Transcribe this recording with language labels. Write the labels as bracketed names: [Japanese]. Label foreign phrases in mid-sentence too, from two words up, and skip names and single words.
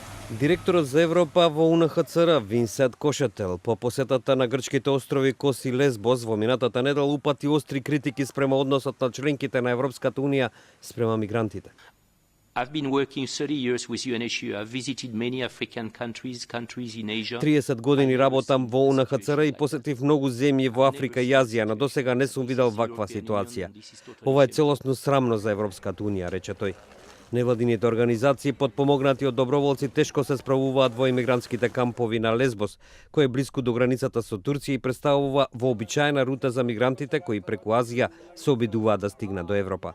[Macedonian] Директорот за Европа во УНХЦР Винсент Кошетел по посетата на грчките острови Кос и Лесбос во минатата недела упати остри критики спрема односот на членките на Европската унија спрема мигрантите. [English] I've been working 30 years with UNHCR. I've visited many African countries in Asia. [Macedonian] 30 години работам во УНХЦР и посетив многу земји во Африка и Азија, но досега не сум видел ваква ситуација. Ова е целосно срамно за Европската унија, рече тој. Невладините организации, подпомогнати од доброволци, тешко се справуваат во имигрантските кампови на Лесбос, кој е близко до границата со Турција и представува вообичаена рута за мигрантите кои преку Азија се обидуваат да стигнат до Европа.